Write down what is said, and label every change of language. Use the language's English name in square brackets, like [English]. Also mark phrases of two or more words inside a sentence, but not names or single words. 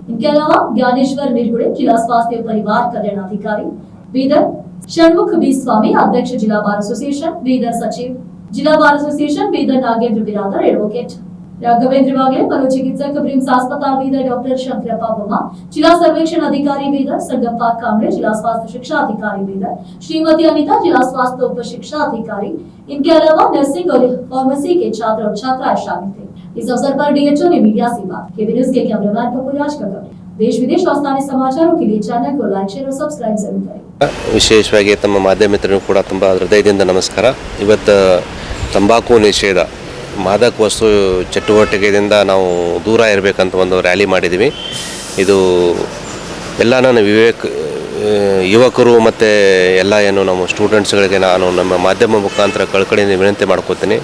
[Hindi] इनके अलावा ज्ञानेश्वर निर्गुड़े, जिला स्वास्थ्य एवं परिवार कल्याण अधिकारी बीदर, षणमुख बी स्वामी, अध्यक्ष जिला बार एसोसिएशन बीदर, सचिव जिला बार एसोसिएशन बीदर नागेंद्र बिरादर, एडवोकेट राघवेंद्र वागे, मनोचिकित्सक ब्रिम्स अस्पताल बीदर डॉक्टर शंकरप्पा वर्मा, जिला सर्वेक्षण अधिकारी बीदर संगप्पा कामड़े, जिला स्वास्थ्य शिक्षा अधिकारी बीदर श्रीमती अनिता, जिला स्वास्थ्य उप शिक्षा अधिकारी। इनके अलावा नर्सिंग और फार्मेसी के छात्र और छात्राएं शामिल थे। इस अवसर पर डीएचओ ने मीडिया से बात की। न्यूज़ के कैमरामैन पपुराज का कवरेज। देश विदेश और स्थानीय समाचारों के लिए चैनल को लाइक, शेयर और सब्सक्राइब जरूर करें। [Kannada] ವಿಶೇಷವಾಗಿ ತಮ್ಮ ಮಾಧ್ಯಮ ಮಿತ್ರರು ಕೂಡ ತುಂಬ ಹೃದಯದಿಂದ ನಮಸ್ಕಾರ। ಇವತ್ತು ತಂಬಾಕು ನಿಷೇಧ, ಮಾದಕ ವಸ್ತು ಚಟುವಟಿಕೆಯಿಂದ ನಾವು ದೂರ ಇರಬೇಕಂತ ಒಂದು ರ್ಯಾಲಿ ಮಾಡಿದ್ದೀವಿ। ಇದು ಎಲ್ಲ ನನ್ನ ಯುವಕರು ಮತ್ತು ಎಲ್ಲ ಏನು ನಮ್ಮ ಸ್ಟೂಡೆಂಟ್ಸ್ಗಳಿಗೆ ನಾನು ನಮ್ಮ ಮಾಧ್ಯಮ ಮುಖಾಂತರ ಕಳಕಳಿಯಿಂದ ವಿನಂತಿ ಮಾಡ್ಕೋತೀನಿ।